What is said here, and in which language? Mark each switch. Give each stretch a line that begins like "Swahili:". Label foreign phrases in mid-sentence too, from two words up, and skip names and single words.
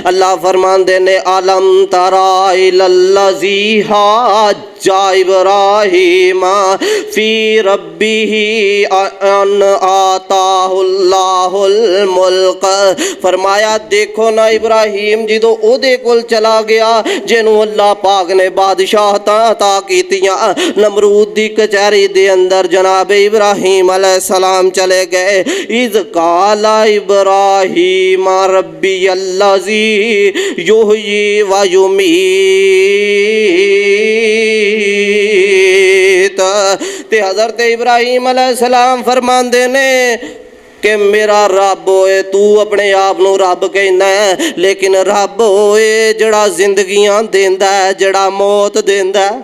Punjabi: اللہ فرماندے نے
Arabic: ألم تر إلى الذي حاج إبراهيم في ربه أن آتاه الله الملك.
Punjabi: فرمایا دیکھو نا ابراہیم جدوں اودے کول چلا گیا جنہوں اللہ پاک نے بادشاہتاں عطا کیتیاں، نمرود دی کچہری دے اندر جناب ابراہیم علیہ السلام چلے گئے.
Arabic: إذ قال إبراهيم ربي الذي يحيي ويميت.
Punjabi: تے حضرت ابراہیم علیہ السلام فرماندے نے کہ میرا رب ہوئے، توں اپنے آپ نوں رب کہنا ہے، لیکن رب ہوئے جیہڑا زندگیاں دیندا ہے، جیہڑا موت دیندا ہے.